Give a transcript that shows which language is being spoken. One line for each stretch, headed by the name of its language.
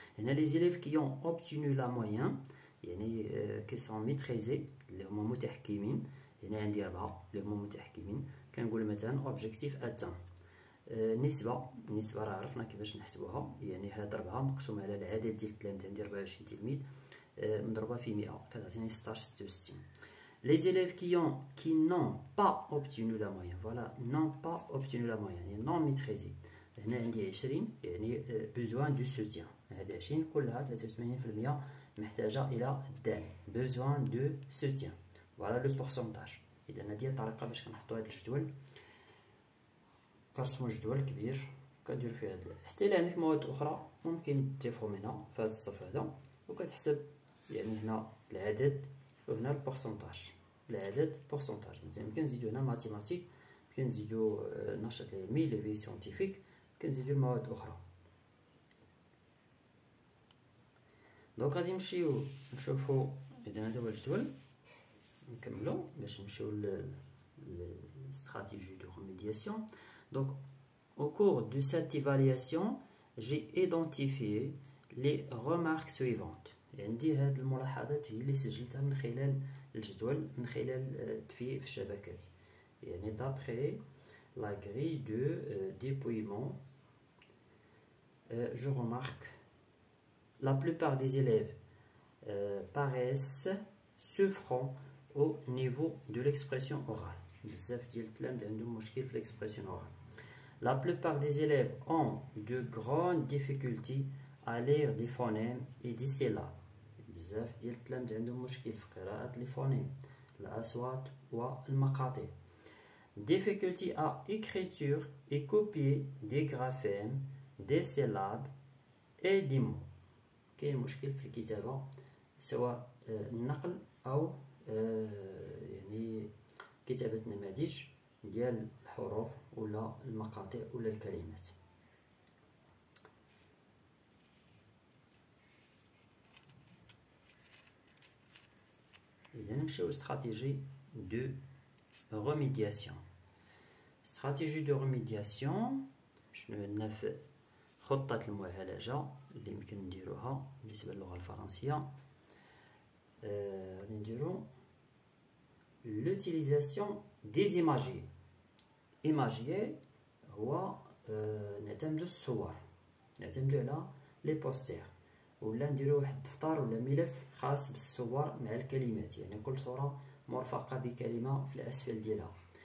French: هنا لي زيليف كي اون اوبتينو لا موين يعني كي سون ميتريزي
Arabic: اللي هما متحكمين. هنا عندي 4 اللي هما متحكمين. كنقول مثلا اوبجيكتيف اتان. النسبه راه عرفنا كيفاش نحسبوها، يعني هاد 4 مقسوم على العدد ديال التلاميذ. عندي 24 تلميذ مضروبه في 100 كتعطيني 16.66.
French: Les élèves qui n'ont pas obtenu la moyenne, voilà, n'ont pas obtenu la moyenne, يعني non maîtrisé.
Arabic: هنا عندي 20 يعني
French: besoin du soutien.
Arabic: هاد 20 كلها 83% محتاجة إلى الدعم.
French: besoin de soutien. voilà le pourcentage.
Arabic: إذا هادي الطريقة باش كنحطو هاد الجدول. كنرسمو جدول كبير كندير فيه هاد. حتى إلا عندك مواد أخرى ممكن تضيفهم هنا في هاد الصف هذا وكتحسب يعني هنا العدد وهنا البورسونتاج. العدد بورسونتاج. مزيان كنزيدو هنا ماتيماتيك، كنزيدو النشاط العلمي لي في سيونتيفيك، كنزيدو المواد اخرى. دونك غادي نمشيو نشوفو. اذا هذا هو الجدول نكملو باش نمشيو
French: للاستراتيجي دو ريميدياسيون. دونك au cours de cette évaluation j'ai identifié les remarques suivantes.
Arabic: عندي هاد الملاحظات هي اللي سجلتها من خلال الجدول، من خلال التفييق في الشبكات.
French: يعني d'après la grille de dépouillement je remarque la plupart des élèves paraissent souffrant au niveau de l'expression orale.
Arabic: بزاف ديال التلاميذ عندهم مشكل في
French: l'expression orale. La plupart des élèves ont de grandes difficultés à lire des phonèmes et des syllabes.
Arabic: بزاف ديال التلاميذ عندهم مشكل في قراءة لي فونيم، الأصوات والمقاطع.
French: difficulté à écriture et copier des graphèmes, des syllabes et des mots.
Arabic: كاين مشكل في الكتابة سواء النقل أو يعني كتابة نماذج ديال الحروف ولا المقاطع ولا الكلمات. إذا نمشيو
French: استراتيجي دو remédiation. استراتيجي دو remédiation
Arabic: شنو عندنا في خطة المعالجة اللي يمكن نديروها بالنسبة للغة الفرنسية. غادي نديرو
French: l'utilisation des imagiers.
Arabic: imagier هو نعتمدو الصور، نعتمدو على لي بوستير، ولا نديرو واحد الدفتر ولا ملف خاص بالصور مع الكلمات، يعني كل صورة مرفقة بكلمة في الأسفل ديالها.